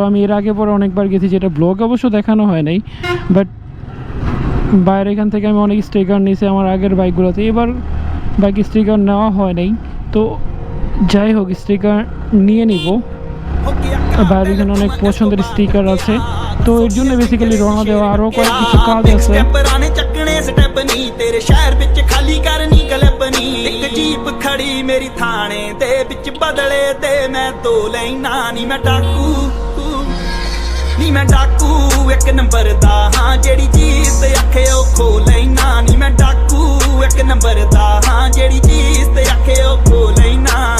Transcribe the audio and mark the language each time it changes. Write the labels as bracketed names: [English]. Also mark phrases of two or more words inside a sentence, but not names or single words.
[Bangla] আমি এর আগে পরে অনেকবার গেছি, যেটা ব্লগ অবশ্য দেখানো হয় নাই, বাট বাইরে এখান থেকে আমি অনেক স্টিকার নিয়েছি আমার আগের বাইকগুলোতে। এবার বাইক স্টিকার নেওয়া হয় নাই। তো যাই হোক, স্টিকার নিয়ে নিব। বাইরে এখানে অনেক পছন্দের স্টিকার আছে, তো এর জন্য বেসিক্যালি রওনা দেওয়া। আরও কয়েক কিছু কাজ আছে। [Punjabi] ਤੇਰੇ ਸ਼ਹਿਰ ਵਿੱਚ ਖਾਲੀ ਕਰਨੀ ਕਲਪਨੀ ਇੱਕ ਜੀਪ ਖੜੀ ਮੇਰੀ ਥਾਣੇ ਦੇ ਵਿੱਚ ਬਦਲੇ ਤੇ ਮੈਂ ਤੋ ਲੈਣਾ ਨੀ ਮੈਂ ਡਾਕੂ ਇੱਕ ਨੰਬਰ ਦਾ ਹਾਂ ਜਿਹੜੀ ਚੀਜ਼ ਤੇ ਆਖੇ ਉਹ ਖੋ ਲੈਣਾ ਨੀ ਮੈਂ ਡਾਕੂ ਇੱਕ ਨੰਬਰ ਦਾ ਹਾਂ ਜਿਹੜੀ ਚੀਜ਼ ਤੇ ਆਖੇ ਉਹ ਖੋ ਲੈਣਾ